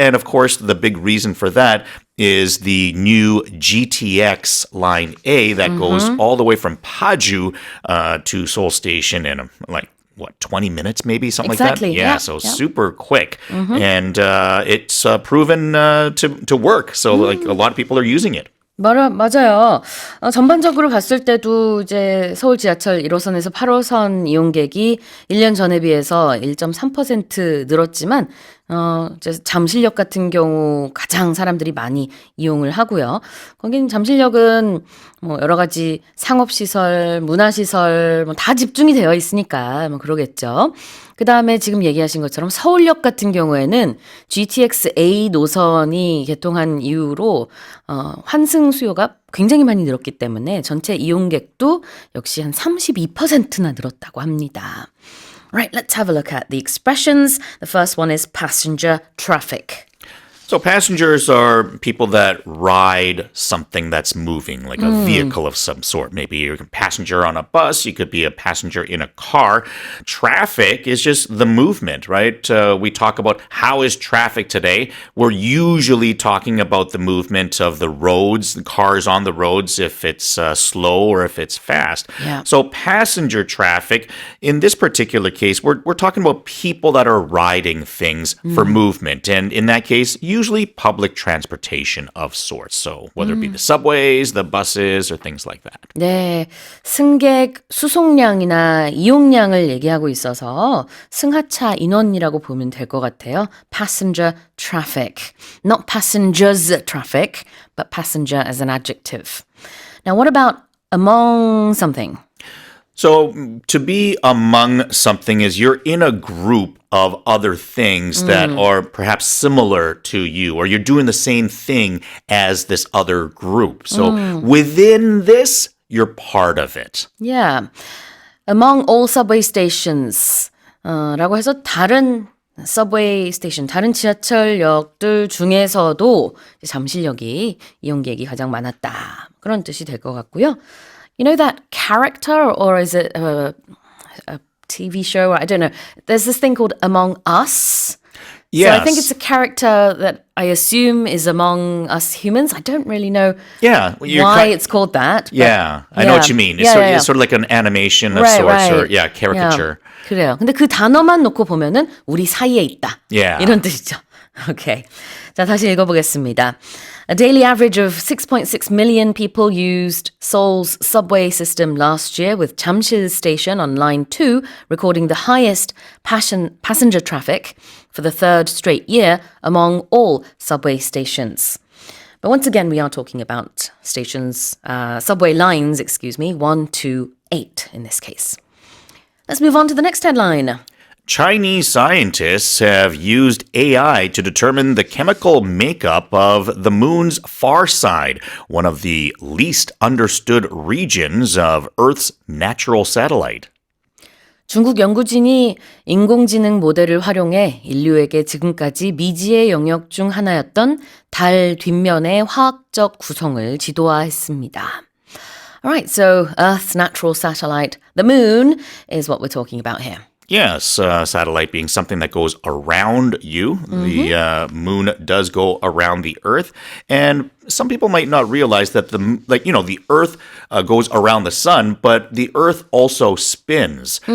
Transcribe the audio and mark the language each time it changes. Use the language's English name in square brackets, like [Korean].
[English] And of course, the big reason for that is the new GTX Line A that goes all the way from Paju to Seoul Station in 20 minutes maybe, something Exactly. like that? So super quick. And it's proven to work. So like a lot of people are using it. [Korean] 맞아요. 전반적으로 봤을 때도 이제 서울 지하철 1호선에서 8호선 이용객이 1년 전에 비해서 1.3% 늘었지만 이제 잠실역 같은 경우 가장 사람들이 많이 이용을 하고요. 거긴 잠실역은 뭐 여러 가지 상업시설, 문화시설 다 집중이 되어 있으니까 뭐 그러겠죠. 그 다음에 지금 얘기하신 것처럼 서울역 같은 경우에는 GTX A 노선이 개통한 이후로 환승 수요가 굉장히 많이 늘었기 때문에 전체 이용객도 역시 한 32%나 늘었다고 합니다. [English] Right, let's have a look at the expressions. The first one is passenger traffic. So passengers are people that ride something that's moving, like a vehicle of some sort. Maybe you're a passenger on a bus. You could be a passenger in a car. Traffic is just the movement, right? We talk about how is traffic today. We're usually talking about the movement of the roads, the cars on the roads, if it's slow or if it's fast. Yeah. So passenger traffic, in this particular case, we're talking about people that are riding things for movement. And in that case, usually public transportation of sorts. So whether it be the subways, the buses, or things like that. [Korean] 네, 승객 수송량이나 이용량을 얘기하고 있어서 승하차 인원이라고 보면 될 것 같아요. [English] Passenger traffic. Not passengers traffic, but passenger as an adjective. Now, what about among something? So to be among something is you're in a group of other things that are perhaps similar to you, or you're doing the same thing as this other group. So within this, you're part of it. Yeah. Among all subway stations [Korean] 라고 해서 다른 [English] subway station, [Korean] 다른 지하철역들 중에서도 잠실역이 이용객이 가장 많았다. 그런 뜻이 될 것 같고요. [English] You know that character, or is it a TV show? I don't know. There's this thing called Among Us. Yes. So I think it's a character that I assume is among us humans. I don't really know why it's called that. Yeah, I know what you mean. It's, it's sort of like an animation of sorts, or caricature. [Korean] 그래요. 근데 그 단어만 놓고 보면은 우리 사이에 있다. 이런 뜻이죠. Okay. 자, 다시 읽어보겠습니다. [English] A daily average of 6.6 million people used Seoul's subway system last year, with Jamsil Station on line 2 recording the highest passenger traffic for the third straight year among all subway stations. But once again, we are talking about stations, subway lines, 1 to 8 in this case. Let's move on to the next headline. Chinese scientists have used AI to determine the chemical makeup of the moon's far side, one of the least understood regions of Earth's natural satellite. 중국 연구진이 인공지능 모델을 활용해 인류에게 지금까지 미지의 영역 중 하나였던 달 뒷면의 화학적 구성을 지도화했습니다. Alright, so Earth's natural satellite, the moon, is what we're talking about here. Yes, satellite being something that goes around you. The moon does go around the Earth, and some people might not realize that the Earth goes around the sun, but the Earth also spins.